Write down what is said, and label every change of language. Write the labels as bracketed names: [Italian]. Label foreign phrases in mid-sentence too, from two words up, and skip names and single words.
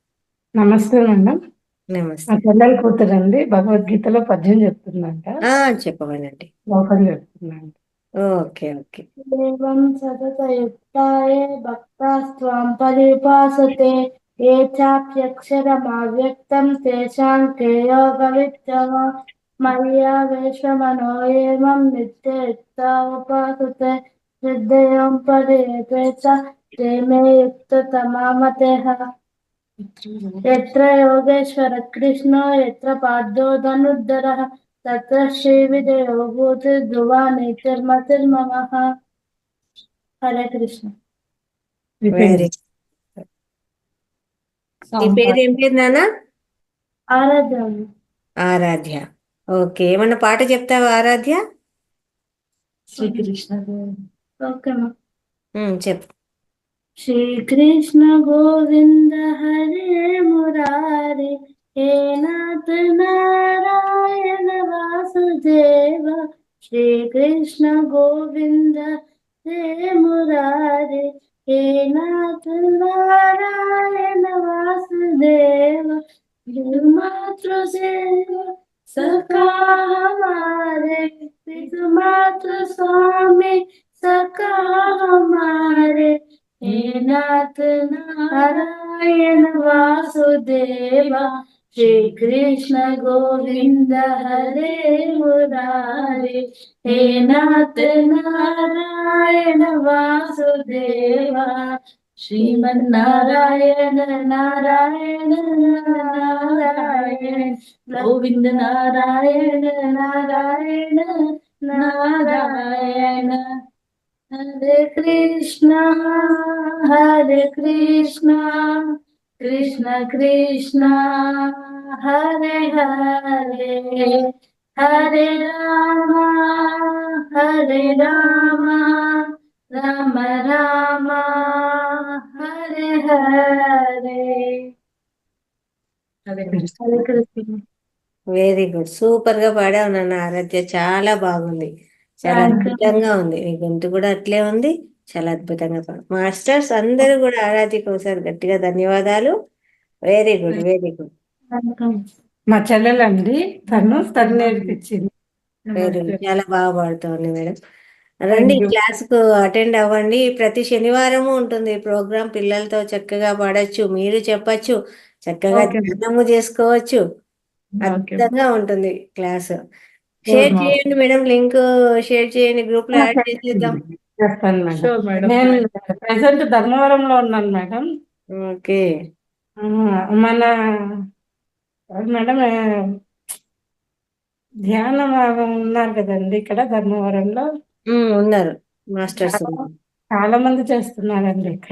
[Telugu] నమస్తే మేడం. నమస్తే. మా చెల్లెలు కూతురండి, భగవద్గీతలో పద్యం చెప్తుందంట. చెప్పమనండి. లోపల చెప్తున్నాండి. [English] okay okay [Sanskrit] एवं सततयुक्ताय भक्तास्त्वां पर्युपासते ये चाप्यक्षरमव्यक्तं तेषां के योगवित्तम मय्या वेशमनो एवं नित्ययुक्ता उपासते श्रद्धयों पर्येते च ते मे युक्ततमा मतः यत्र योगेश्वर कृष्णो यत्र पार्थो धनुर्धरः तत्र श्रीविजयो भूतिर्ध्रुवा नीतिर्मतिर्ममः हरे कृष्ण [Telugu] వెరీ నీ పేరు ఏం పేరు నాన్న आराध्य ఆరాధ్య ఓకే ఏమన్నా పాట చెప్తావా ఆరాధ్య [Hindi] श्री कृष्ण ओके माँ [Telugu] చెప్పు [Sanskrit] श्री कृष्ण गोविंद हरे मुरारे हे नाथ नारायण वासुदेव श्री कृष्ण गोविंद हे मुरारे हे नाथ नारायण वासुदेव मातृ सेव सखा हमारे पितु मातृ स्वामी सखा हमारे हे नाथ नारायण वासुदेव श्री कृष्ण गोविंद हरे मुरारे हे नाथ नारायण वासुदेव श्रीमन्नारायण नारायण नारायण गोविंद नारायण नारायण नारायण हरे कृष्णा कृष्ण कृष्ण हरे हरे हरे राम राम राम हरे हरे हरे कृष्ण [English] very good [Telugu] సూపర్ గా పాడావు నాన్న ఆరాధ్య చాలా బాగుంది చాలా [English] Thank you. [Telugu] అద్భుతంగా ఉంది నీ గొంతు కూడా అట్లే ఉంది చాలా అద్భుతంగా పాడు మాస్టర్స్ అందరూ కూడా ఆరాధ్యకు ఒకసారి గట్టిగా ధన్యవాదాలు [English] very good very good [Telugu] మా చెల్లెలండి తను నేర్పించింది. [English] very good [Telugu] చాలా బాగా పాడుతోంది మేడం రండి [English] Thank you. [Telugu] క్లాస్ కు అటెండ్ అవ్వండి ప్రతి శనివారము ఉంటుంది ప్రోగ్రామ్ పిల్లలతో చక్కగా పాడొచ్చు మీరు చెప్పచ్చు చక్కగా [English] Okay. [Telugu] ధ్యానము చేసుకోవచ్చు [English] Okay. [Telugu] అద్భుతంగా ఉంటుంది [English] class share [Telugu] ma'am. చేయండి మేడం [English] link share [Telugu] చేయండి గ్రూప్ లో యాడ్ చేసేద్దాం చేస్తాను మేడం. [English] Sure, madam. [Telugu] నేను ప్రెసెంట్ ధర్మవరంలో ఉన్నాను మేడం. ఓకే మన మేడం ధ్యానం ఉన్నారు కదండి ఇక్కడ ధర్మవరంలో ఉన్నారు మాస్టర్స్ ఉన్నారు. చాలా మంది చేస్తున్నారండి ఇక్కడ.